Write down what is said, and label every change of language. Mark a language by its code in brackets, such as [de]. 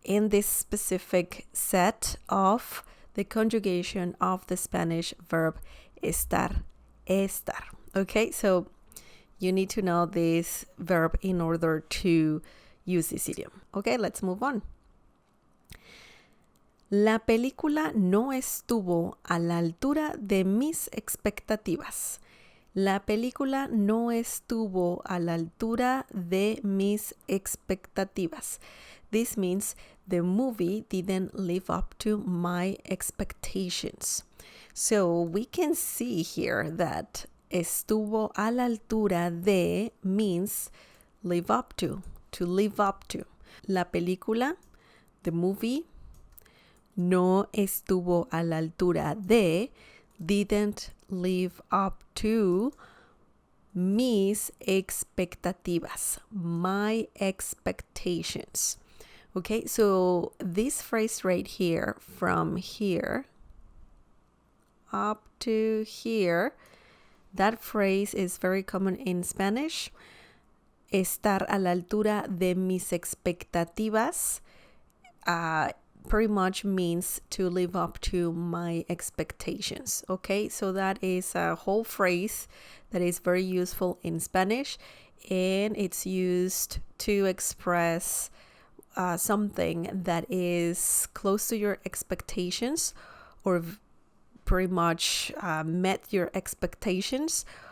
[en] In this specific set of the conjugation of the Spanish verb estar. Okay, so you need to know this verb in order to use this idiom. Okay, let's move on. [es] La película no estuvo a la altura de mis expectativas. La película no estuvo a la altura de mis expectativas. [en] This means the movie didn't live up to my expectations. So we can see here that [es] estuvo a la altura de [en] means live up to live up to. [es] La película, [en] the movie, [es] no estuvo a la altura de, [en] didn't live up to [es] mis expectativas, [en] my expectations. Okay, so this phrase right here, from here up to here, that phrase is very common in Spanish. [es] Estar a la altura de mis expectativas [en] pretty much means to live up to my expectations. Okay, so that is a whole phrase that is very useful in Spanish, and it's used to express something that is close to your expectations, or pretty much met your expectations.